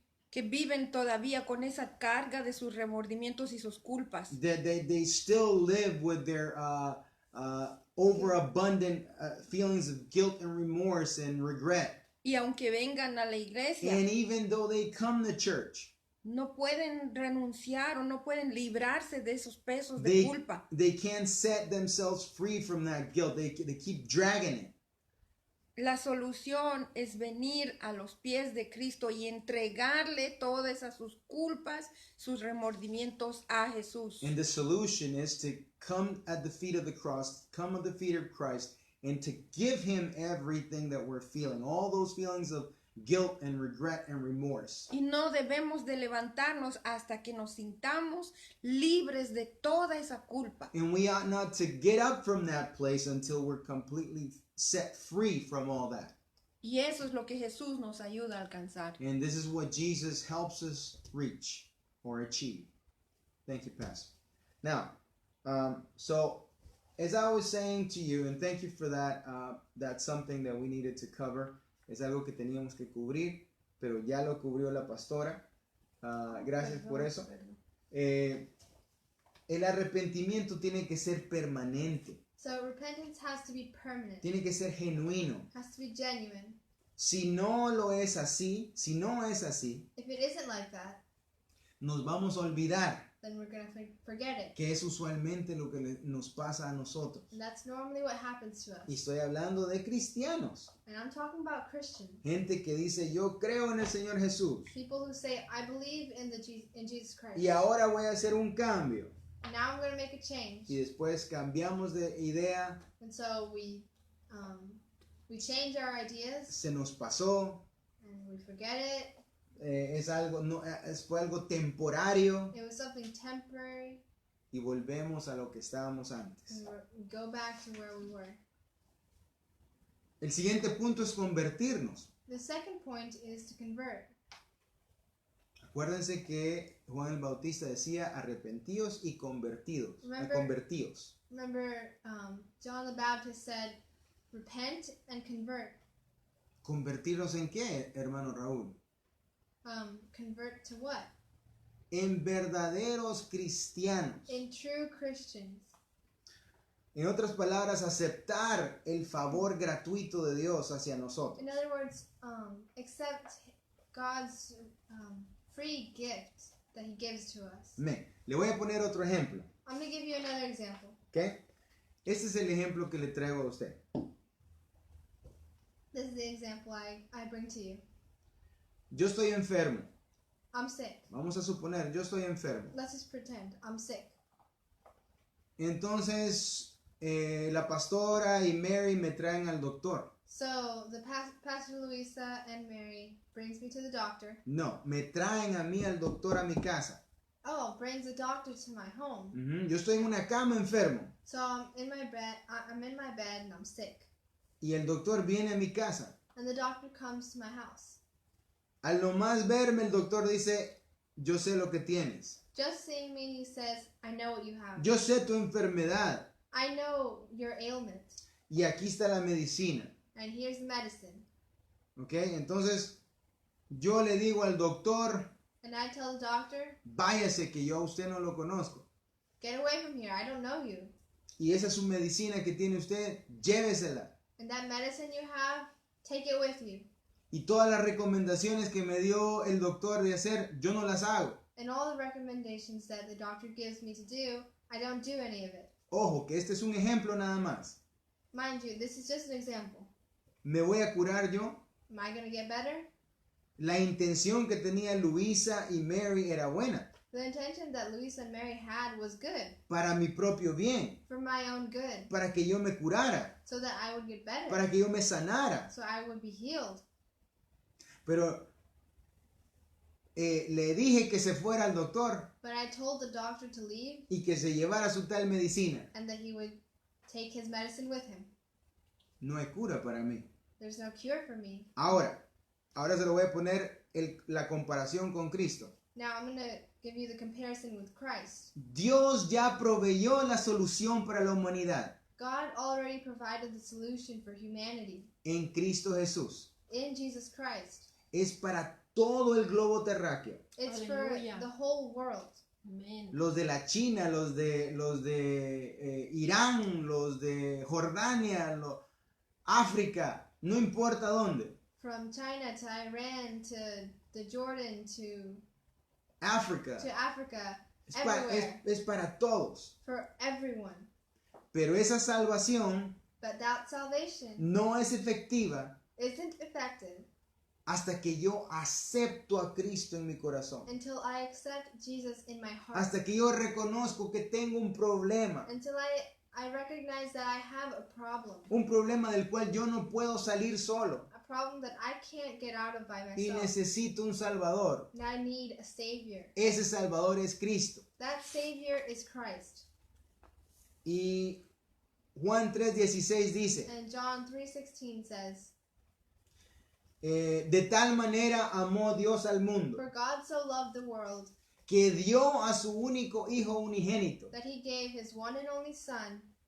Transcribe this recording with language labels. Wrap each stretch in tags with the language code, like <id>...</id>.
<es>que viven todavía con esa carga de sus remordimientos y sus culpas.</es> <en>that they still live with their overabundant feelings of guilt and remorse and regret.</en> <es>Y aunque vengan a la iglesia,</es> <en>And even though they come to church,</en> <es>no pueden renunciar o no pueden librarse de esos pesos de</es> <en>they,</en> <es>culpa.</es> <en>they can't set themselves free from that guilt. They keep dragging it.</en> <es>La solución es venir a los pies de Cristo y entregarle todas esas sus culpas, sus remordimientos a Jesús.</es> <en>And the solution is to come at the feet of the cross, come at the feet of Christ, and to give him everything that we're feeling, all those feelings of guilt and regret and remorse.</en> <es>Y no debemos de levantarnos hasta que nos sintamos libres de toda esa culpa.</es> <en>And we ought not to get up from that place until we're completely set free from all that.</en> <es>Y eso es lo que Jesús nos ayuda a alcanzar.</es> <en>And this is what Jesus helps us reach or achieve. Thank you, Pastor. Now, so as I was saying to you, and thank you for that, that's something that we needed to cover.</en> <es>Es algo que teníamos que cubrir, pero ya lo cubrió la pastora. Gracias por eso. El arrepentimiento tiene que ser permanente.</es> <en>So repentance has to be permanent.</en> <es>Tiene que ser genuino.</es> <en>Has to be genuine.</en> <es>Si no lo es así, si no es así,</es> <en>If it isn't like that,</en> <es>nos vamos a olvidar,</es> <en>then we're going to forget it.</en> <es>que es usualmente lo que nos pasa a nosotros.</es> <en>And that's normally what happens to</en> <es>Y</es> <en>us.</en> <es>estoy hablando de cristianos.</es> <en>And I'm talking about Christians.</en> <es>Gente que dice, yo creo en el Señor Jesús.</es> <en>People who say, I believe in Jesus Christ.</en> <es>Y ahora voy a hacer un cambio.</es> <en>And now I'm going to make a change.</en> <es>Y después cambiamos de idea,</es> <en>And so we change our ideas</en> <es>se nos pasó,</es> <en>and we forget it.</en> <es>es algo, no, fue algo temporario</es> <en>It was something temporary.</en> <es>y volvemos a lo que estábamos antes.</es> <en>And we go back to where we were.</en> <es>El siguiente punto es convertirnos.</es> <en>The second point is to convert.</en> <es>Acuérdense que Juan el Bautista decía arrepentíos y convertidos. Convertíos.</es> <en>Remember, John the Baptist said, repent and convert.</en> <es>¿Convertirnos en qué, hermano Raúl?</es> <en>Convert to what?</en> <es>En verdaderos cristianos.</es> <en>In true Christians.</en> <es>En otras palabras, aceptar el favor gratuito de Dios hacia nosotros.</es> <en>In other words, accept God's free gift that He gives to us.</en> <es>Le voy a poner otro ejemplo.</es> <en>I'm going to give you another example. ¿Okay?</en> <es>Este es el ejemplo que le traigo a usted.</es> <en>This is the example I bring to you.</en> <es>Yo estoy enfermo.</es> <en>I'm sick.</en> <es>Vamos a suponer, yo estoy enfermo.</es> <en>Let's just pretend I'm sick.</en> <es>Entonces, la pastora y Mary me traen al doctor.</es> <en>So the Pastor Luisa and Mary brings me to the doctor.</en> <es>No, me traen a mí al doctor a mi casa.</es> <en>Oh, brings the doctor to my home.</en> <es>Yo estoy en una cama enfermo.</es> <en>So I'm in my bed. I'm in my bed and I'm sick.</en> <es>Y el doctor viene a mi casa.</es> <en>And the doctor comes to my house.</en> <es>Al nomás verme, el doctor dice, yo sé lo que tienes.</es> <en>Just seeing me, he says, I know what you have.</en> <es>Yo sé tu enfermedad.</es> <en>I know your ailment.</en> <es>Y aquí está la medicina.</es> <en>And here's the medicine.</en> <es>¿Ok? Entonces, yo le digo al doctor,</es> <en>And I tell the doctor,</en> <es>váyase que yo a usted no lo conozco.</es> <en>get away from here. I don't know you.</en> <es>Y esa es su medicina que tiene usted, llévesela.</es> <en>And that medicine you have, take it with you.</en> <es>Y todas las recomendaciones que me dio el doctor de hacer, yo no las hago.</es> <en>And all the recommendations that the doctor gives me to do, I don't do any of it.</en> <es>Ojo, que este es un ejemplo nada más.</es> <en>Mind you, this is just an example.</en> <es>¿Me voy a curar yo?</es> <en>Am I going to get better?</en> <es>La intención que tenía Luisa y Mary era buena.</es> <en>The intention that Luisa and Mary had was good.</en> <es>Para mi propio bien.</es> <en>For my own good.</en> <es>Para que yo me curara.</es> <en>So that I would get better.</en> <es>Para que yo me sanara.</es> <en>So I would be healed.</en> <es>Pero le dije que se fuera al doctor</es> <en>But I told the doctor to leave</en> <es>y que se llevara su tal medicina.</es> <en>and that he would take his medicine with him.</en> <es>No hay cura para mí.</es> <en>There's no cure for me.</en> <es>Ahora, ahora se lo voy a poner la comparación con Cristo.</es> <en>Now I'm going to give you the comparison with Christ.</en> <es>Dios ya proveyó la solución para la humanidad</es> <en>God already provided the solution for humanity</en> <es>en Cristo Jesús.</es> <en>in Jesus Christ.</en> <es>Es para todo el globo terráqueo.</es> <en>It's Hallelujah. for the whole world.</en> <es>Amén. Los de la China, los de Irán, los de Jordania, África, no importa dónde.</es> <en>From China to Iran to the Jordan to</en> <es>África.</es> <en>Africa,</en> <es>Es para,</es> <en>everywhere,</en> <es>es para todos.</es> <en>for everyone.</en> <es>Pero esa salvación</es> <en>But that salvation</en> <es>no es efectiva</es> <en>isn't effective</en> <es>hasta que yo acepto a Cristo en mi corazón.</es> <en>until I accept Jesus in my heart.</en> <es>Hasta que yo reconozco que tengo un problema.</es> <en>Until I recognize that I have a problem.</en> <es>Un problema del cual yo no puedo salir solo.</es> <en>A problem that I can't get out of by</en> <es>Y</es> <en>myself.</en> <es>necesito un Salvador.</es> <en>And I need a Savior.</en> <es>Ese Salvador es Cristo.</es> <en>That Savior is Christ.</en> <es>Y Juan 3:16 dice,</es> <en>And John 3:16 says,</en> <es>de tal manera amó Dios al mundo,</es> <en>For God so loved the world</en> <es>que dio a su único Hijo unigénito,</es> <en>that he gave his one and only Son,</en>